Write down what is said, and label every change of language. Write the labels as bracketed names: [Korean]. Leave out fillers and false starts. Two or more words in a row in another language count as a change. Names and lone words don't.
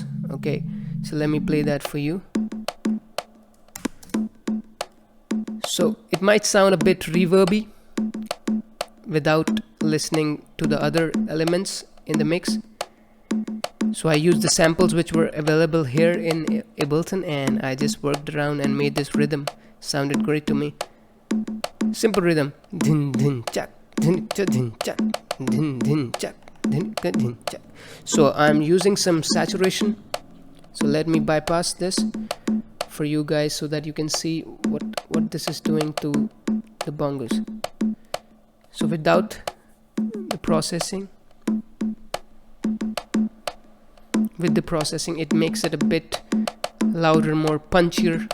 [English] Okay, so let me play that for you. So it might sound a bit reverby without listening to the other elements in the mix. So I used the samples which were available here in Ableton, and I just worked around and made this rhythm. Sounded great to me. Simple rhythm. Din din chak, din cha din chak, din din chak, din ka din chak. So I'm using some saturation. So let me bypass this for you guys so that you can see what this is doing to the bongos. So without the processing, with the processing it makes it a bit louder, more punchier.